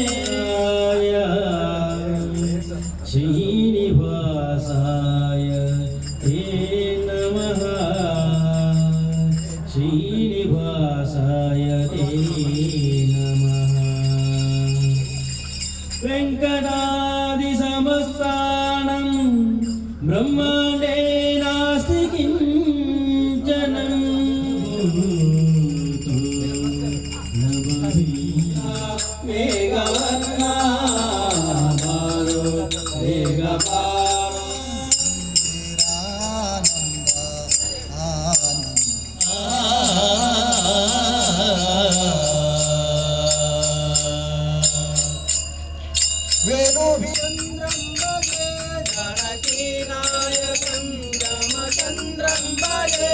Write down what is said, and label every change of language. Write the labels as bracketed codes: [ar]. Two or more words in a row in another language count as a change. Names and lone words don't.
[sa] ಶ್ರೀನಿವಾಸಾಯ ಹೇ ನಮಃ ಶ್ರೀನಿವಾಸಾಯ ಹೇ ನಮಃ ವೆಂಕಟಾದಿ ಸಮಸ್ತಾನಂ ಬ್ರಹ್ಮಾಂಡೇ ನಾಸ್ತಿ ಕಿಂಚನಂ [kn] ಮೇಘವರ್ಣ ಬಾರೋ ಮೇಘ ಬಾರೋ [sa] वेणुभिचन्द्रं भजे जानकीनायकं रामचन्द्रं भजे